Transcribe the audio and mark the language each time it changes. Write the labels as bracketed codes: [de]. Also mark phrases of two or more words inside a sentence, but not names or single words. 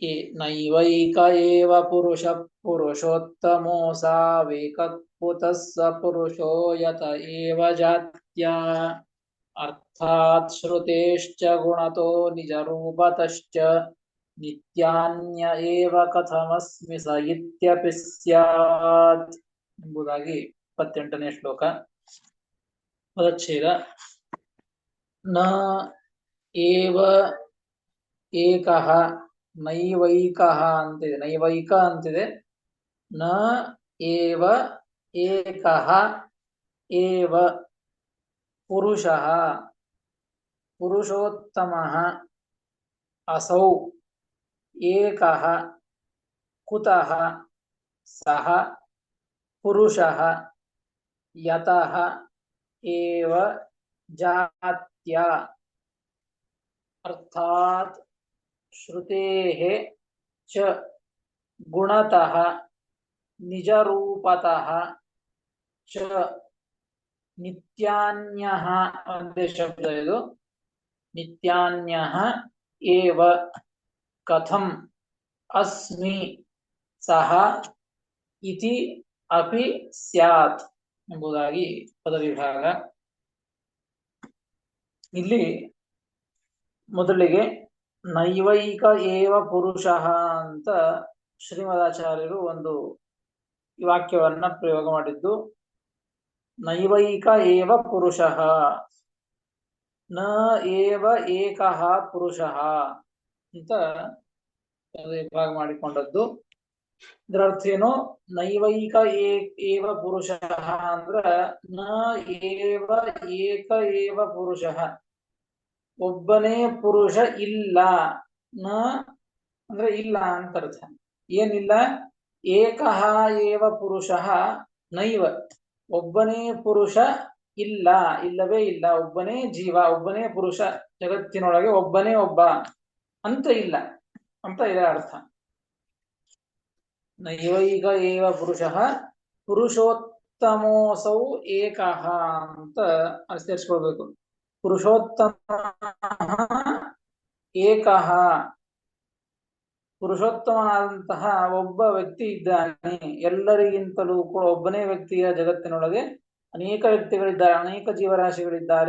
[sa] ನೈವೈಕ ಏವ ಪುರುಷ ಪುರುಷೋತ್ತಮೋ ಸಾವೇಕಕುತಃ ಸ ಪುರುಷೋ ಯತ ಏವ ಜಾತ್ಯಾ ಅರ್ಥಾತ್ ಶ್ರುತೇಶ್ಚ ಗುಣತೋ ನಿಜರೂಪತಶ್ಚ ನಿತ್ಯಾನ್ಯ ಏವ ಕಥಮಸ್ಮಿ ಸ ಇತ್ಯಪಿ ಸ್ಯಾತ್ [kn] ಎಂಬುದಾಗಿ 28ನೇ ಶ್ಲೋಕ. ಪದಚ್ಛೇದ. [sa] ನ ಏವ ಏಕಃ ನೈವೈಕಃ [kn] ಅಂತಿದೆ, ನೈವೈಕ ಅಂತಿದೆ. [sa] ನ ಏವ ಏಕಃ ಏವ ಪುರುಷಃ ಪುರುಷೋತ್ತಮಃ ಅಸೌ ಏಕಃ ಕುತಃ ಸಹ ಪುರುಷಃ ಯತಃ ಏವ ಜಾತ್ಯಾ ಅರ್ಥಾತ್ ಶ್ರುತೇಃ ಚ ಗುಣತಃ ನಿಜರೂಪತಃ ಚ ನಿತ್ಯಾನ್ಯಃ [kn] ಒಂದೇ ಶಬ್ದ ಇದು. [sa] ನಿತ್ಯಾನ್ಯಃ ಏವ ಕಥಂ ಅಸ್ಮಿ ಸಹ ಇತಿ ಅಪಿ ಸ್ಯಾತ್ [kn] ಎಂಬುದಾಗಿ ಪದವಿಭಾಗ. ಇಲ್ಲಿ ಮೊದಲಿಗೆ [sa] ನೈವೈಕ ಏವ ಪುರುಷಃ [kn] ಅಂತ ಶ್ರೀಮದಾಚಾರ್ಯರು ಒಂದು ವಾಕ್ಯವನ್ನ ಪ್ರಯೋಗ ಮಾಡಿದ್ದು. [sa] ನೈವೈಕ ಏವ ಪುರುಷಃ, ನ ಏವ ಏಕಃ ಪುರುಷಃ [kn] ಅಂತ ವಿಭಾಗ ಮಾಡಿಕೊಂಡದ್ದು. ಇದರ ಅರ್ಥ ಏನು? [sa] ನೈವೈಕ ಏವ ಪುರುಷಃ ಅಂದ್ರ ನ ಏವ ಏಕ ಏವ ಪುರುಷಃ, [kn] ಒಬ್ಬನೇ ಪುರುಷ ಇಲ್ಲ. ನ ಅಂದ್ರೆ ಇಲ್ಲ ಅಂತ ಅರ್ಥ. ಏನಿಲ್ಲ? [sa] ಏಕಃ ಏವ ಪುರುಷಃ ನೈವ, [kn] ಒಬ್ಬನೇ ಪುರುಷ ಇಲ್ಲ, ಇಲ್ಲವೇ ಇಲ್ಲ. ಒಬ್ಬನೇ ಜೀವ, ಒಬ್ಬನೇ ಪುರುಷ, ಜಗತ್ತಿನೊಳಗೆ ಒಬ್ಬನೇ ಒಬ್ಬ ಅಂತ ಇಲ್ಲ ಅಂತ ಇದರ ಅರ್ಥ. [sa] ನೈವೈಕ ಏವ ಪುರುಷಃ ಪುರುಷೋತ್ತಮೋಸೌ ಏಕಃ [kn] ಅಂತ ಸೇರಿಸ್ಕೊಳ್ಬೇಕು. [sa] ಪುರುಷೋತ್ತಮ ಏಕಃ, [kn] ಪುರುಷೋತ್ತಮನಾದಂತಹ ಒಬ್ಬ ವ್ಯಕ್ತಿ ಇದ್ದಾನೆ. ಎಲ್ಲರಿಗಿಂತಲೂ ಕೂಡ ಒಬ್ಬನೇ ವ್ಯಕ್ತಿಯ ಜಗತ್ತಿನೊಳಗೆ ಅನೇಕ ವ್ಯಕ್ತಿಗಳಿದ್ದಾರೆ, ಅನೇಕ ಜೀವರಾಶಿಗಳಿದ್ದಾರೆ.